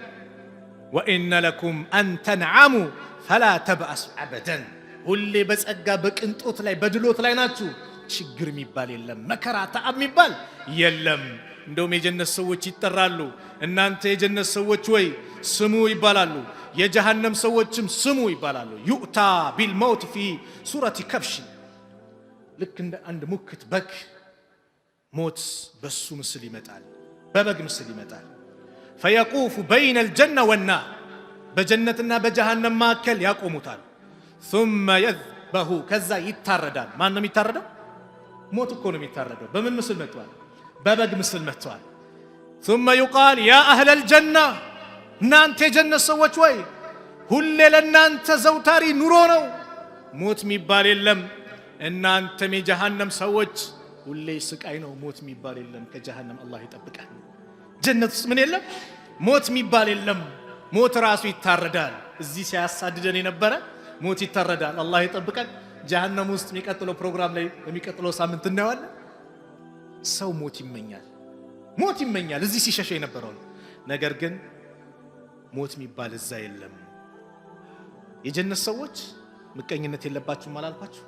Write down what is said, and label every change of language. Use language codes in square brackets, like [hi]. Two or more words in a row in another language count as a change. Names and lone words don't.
[ar] وإن لكم أن تنعموا فلا تبأسوا أبدا [am] ሁሌ በጸጋ በቅንጦት ላይ በድሎት ላይ ናችሁ። ችግር የሚባል የለም። መከራ ተዓብ የሚባል የለም። እንደውም የጀነት ሰዎች ይጠራሉ። እናንተ የጀነት ሰዎች ወይ ስሙ ይባላሉ። የጀሃነም ሰዎችም ስሙ ይባላሉ። [ar] يؤتى بالموت في صورة كبش [am] ልክ እንደ አንድ ሙክት በግ ሞት በሱ ምስል ይመጣል፣ በበግ ምስል ይመጣል። [ar] فيوقف بين الجنة والنار [am] በጀነትና በጀሃነም መካከል ያቆሙታል። [ar] ثم يذبح [am] ከዛ ይታረዳል። ማን ነው የሚታረደው? ሞት እኮ ነው የሚታረደው። በምን ምስል መጥቷል? በበግ ምስል መጥቷል። [ar] ثم يقال يا اهل الجنه [am] እናንተ የጀነት ሰዎች ወይ ሁሌ ለእናንተ ዘውታሪ ኑሮ ነው ሞት የሚባል የለም። እናንተም የጀሃነም ሰዎች ሁሌ ስቃይ ነው ሞት የሚባል የለም። ከጀሃነም አላህ ይጠብቃል። ጀነት ውስጥ ምን የለም? ሞት የሚባል የለም። ሞት ራሱ ይታረዳል። እዚህ ሲያሳድደን የነበረ ሞት ይታረዳል። አላህ ይጠብቃል። ጀሃነም ውስጥ የሚቀጥለው ፕሮግራም ላይ በሚቀጥለው ሳምንት እናየዋለን። ሰው ሞት ይመኛል፣ ሞት ይመኛል እዚህ ሲሸሸ የነበረው ነገር ግን ሞት የሚባል እዛ የለም። የጀነት ሰዎች ምቀኝነት የለባችሁም አላልኳችሁ?